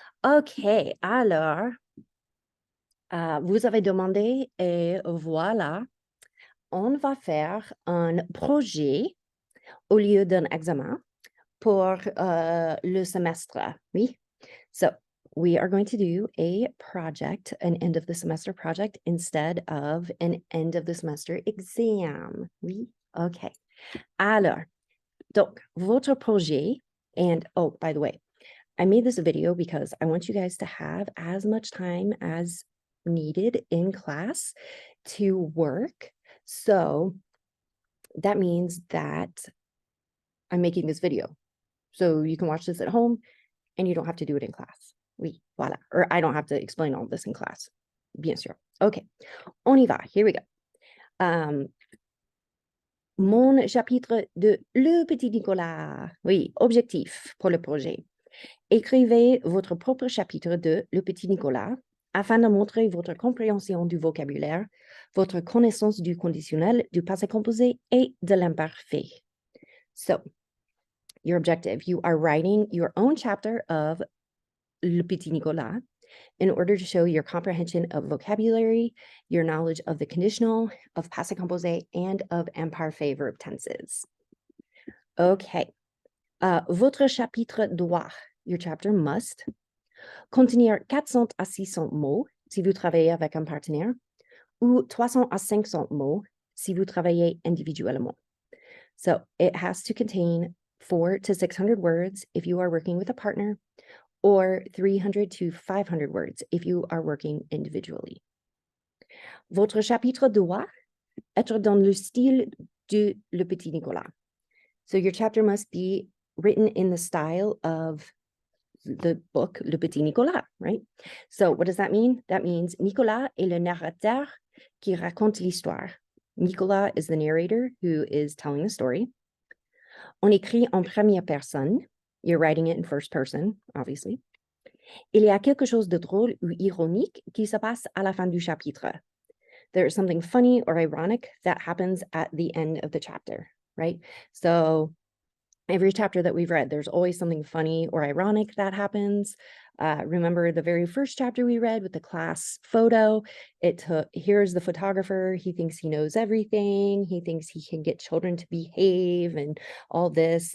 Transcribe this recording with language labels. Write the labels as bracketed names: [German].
[French] OK, alors, vous avez demandé et voilà, on va faire un projet au lieu d'un examen pour le semestre. Oui. [English] So we are going to do a project, an end of the semester project instead of an end of the semester exam. [French] Oui. [English] OK. [French] Alors, donc, votre projet, [English] and oh, by the way, I made this video because I want you guys to have as much time as needed in class to work. So that means that I'm making this video. So you can watch this at home and you don't have to do it in class. [French] Oui, voilà. [English] Or I don't have to explain all this in class. [French] Bien sûr. Okay, on y va. [English] Here we go. [French] Mon chapitre de Le Petit Nicolas. Oui, objectif pour le projet. Écrivez votre propre chapitre de Le Petit Nicolas afin de montrer votre compréhension du vocabulaire, votre connaissance du conditionnel, du passé composé et de l'imparfait. [English] So, your objective, you are writing your own chapter of Le Petit Nicolas in order to show your comprehension of vocabulary, your knowledge of the conditional, of passé composé, and of imparfait verb tenses. Okay. [French] Votre chapitre doit, [English] your chapter must, [French] contenir 400 à 600 mots si vous travaillez avec un partenaire ou 300 à 500 mots si vous travaillez individuellement. [English] So it has to contain 400 to 600 words if you are working with a partner, or 300 to 500 words if you are working individually. [French] Votre chapitre doit être dans le style de Le Petit Nicolas. [English] So your chapter must be written in the style of the book Le Petit Nicolas, right? So what does that mean? That means [French] Nicolas est le narrateur qui raconte l'histoire. [English] Nicolas is the narrator who is telling the story. [French] On écrit en première personne. [English] You're writing it in first person, obviously. Il y a quelque chose de drôle ou ironique qui se passe à la fin du chapitre. There is something funny or ironic that happens at the end of the chapter, right? So every chapter that we've read, there's always something funny or ironic that happens. Remember the very first chapter we read with the class photo? Here's the photographer. He thinks he knows everything. He thinks he can get children to behave and all this.